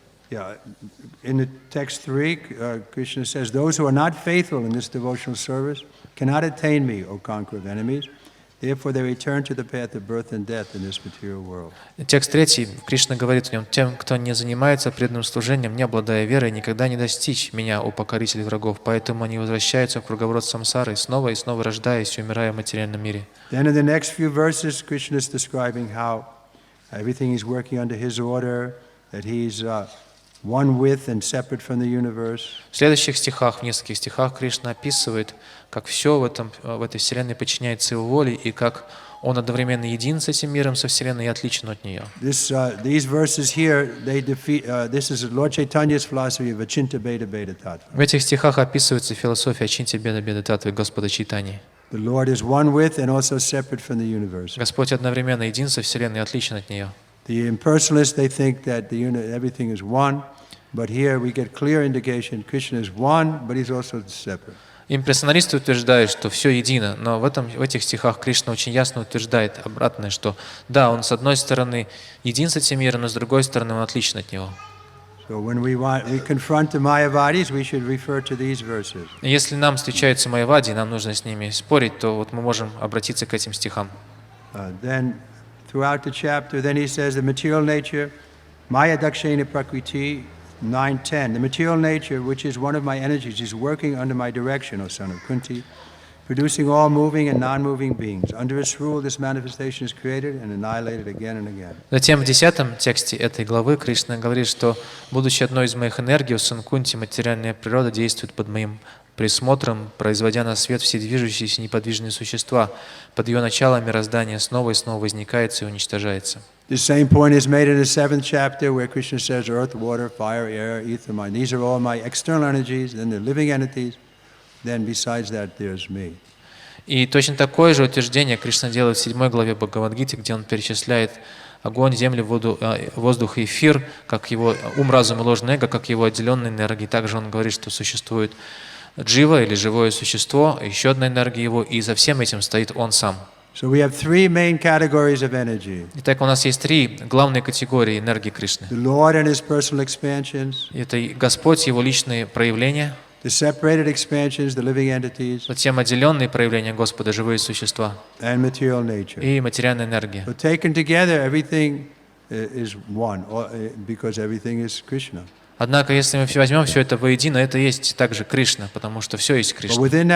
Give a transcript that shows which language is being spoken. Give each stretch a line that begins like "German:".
English: Yeah, in the text 3, Krishna says, those who are not faithful in this devotional service cannot attain me, O conqueror of enemies. Therefore they return to the path of birth and death in this material world.
Russian: Текст 3, Кришна говорит в нем: тем, кто не занимается преданным служением, не обладая верой, никогда не достичь меня, о покоритель врагов. Поэтому они возвращаются в круговорот самсары, снова и снова рождаясь и умирая в материальном мире.
English: Then in the next few verses, Krishna is describing how everything is working under his order, that he's one with and separate from the universe.
Russian: В следующих стихах, в нескольких стихах, Кришна описывает, как все в этой вселенной подчиняется его воле, и как он одновременно един с этим миром, со вселенной, и отличен от нее.
English: These verses here, they defeat. This is Lord Chaitanya's philosophy of Achinta Bheda Bheda Tattva.
Russian: В этих стихах описывается философия Ачинтя Беда Беда Татвы Господа Чайтаньи.
English: The Lord is one with and also separate from the universe.
Russian: Господь одновременно един со вселенной и отличен от нее.
English: The impersonalists, they think that everything is one, but here we get clear indication Krishna is one, but he's also separate.
Russian: Имперсоналисты утверждают, что все едино, но в этих стихах Кришна очень ясно утверждает обратное, что да, он с одной стороны един с этим миром, но с другой стороны он отличен от него.
English: So when we confront the Mayavadis, we should refer to these verses.
Russian: Если нам встречаются майявади, нам нужно с ними спорить, то вот мы можем обратиться к этим стихам.
English: Then throughout the chapter, then he says the material nature,
Sanskrit: Maya Dakshina Prakriti,
English: 9:10. The material nature, which is one of my energies, is working under my direction, O son of Kunti, producing all moving and non-moving beings. Under its rule, this manifestation is created and annihilated again and again.
Russian: Затем в 10 тексте этой главы Кришна говорит, что, будучи одной из моих энергий, у сан Кунти, материальная природа действует под моим присмотром, производя на свет все движущиеся неподвижные существа. Под ее началом мироздание снова и снова возникается и уничтожается.
English: The same point is made in the 7th chapter where Krishna says earth, water, fire, air, ether, mind. These are all my external energies, then the living entities. Then besides that there's me.
Russian: И точно такое же утверждение Кришна делает в 7 главе Бхагавад-гиты, где он перечисляет огонь, землю, воду, воздух и эфир, как его ум, разум и ложное эго, как его отделенные энергии. Также он говорит, что существует джива или живое существо, еще одна энергия его, и за всем этим стоит он сам.
English: So we have three main categories of energy.
Russian: Итак, у нас есть 3 главные категории энергии Кришны.
English: The Lord and His personal expansions.
Russian: Это Господь, Его личные проявления.
English: The separated expansions, the living entities.
Russian: Затем отделенные проявления Господа, живые существа.
English: And material nature.
Russian: И материальная энергия.
English: But taken together, everything is one, because everything is Krishna.
Russian: Однако, если мы возьмем все это воедино, это есть также Кришна, потому что все есть Кришна.